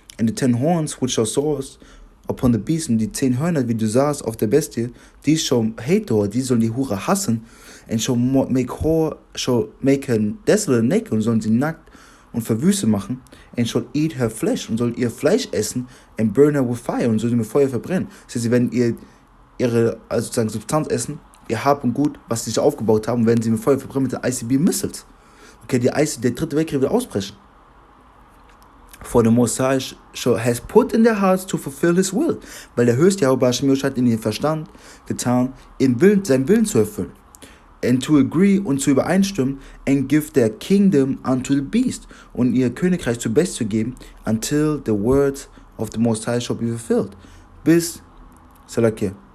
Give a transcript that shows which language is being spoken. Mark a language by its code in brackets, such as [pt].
[de] And the 10 horns which thou sawest upon the beast, und die 10 Hörner, wie du sahst auf der Bestie, die shall hate her, die sollen die Hure hassen, and shall make her desolate and naked, und sollen sie nackt und verwüstet machen, and shall eat her flesh, und soll ihr Fleisch essen, and burn her with fire, und soll sie mit Feuer verbrennen. Das heißt, sie werden ihre also sozusagen Substanz essen, ihr Hab und Gut, was sie sich aufgebaut haben, werden sie mit Feuer verbrennen mit den ICB-Missiles. Okay, der 3. Weltkrieg wird ausbrechen. [en] For the Most High has put in their hearts to fulfill his will. [de] Weil der höchste Yahuwah Hashem Yoshua hat in ihren Verstand getan, seinen Willen zu erfüllen. [en] And to agree, und zu übereinstimmen, and give their kingdom unto the beast, und ihr Königreich zu Best zu geben, until the words of the Most High shall be fulfilled. Bis, Salakia,